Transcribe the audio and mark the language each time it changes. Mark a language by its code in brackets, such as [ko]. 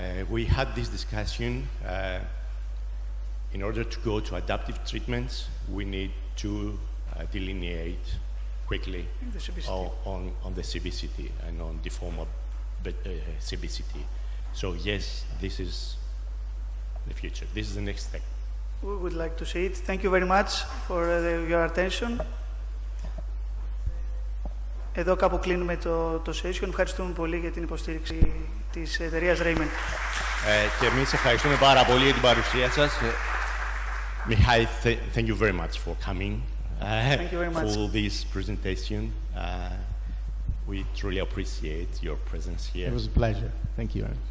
[en] We had this discussion. In order to go to adaptive treatments, we need to delineate quickly on the CBCT and on deformable CBCT. So yes, this is the future. This is the next step. We would like to see it. Thank you very much for your attention. [el] Εδώ κάπου κλείνουμε το session. Ευχαριστούμε πολύ για την υποστήριξη της εταιρείας Raymed. Και εμείς ευχαριστούμε πάρα πολύ για την παρουσία σας. [en] Mihai, thank you very much for coming. Thank you very much. For this presentation. We truly appreciate your presence here. It was a pleasure. Thank you.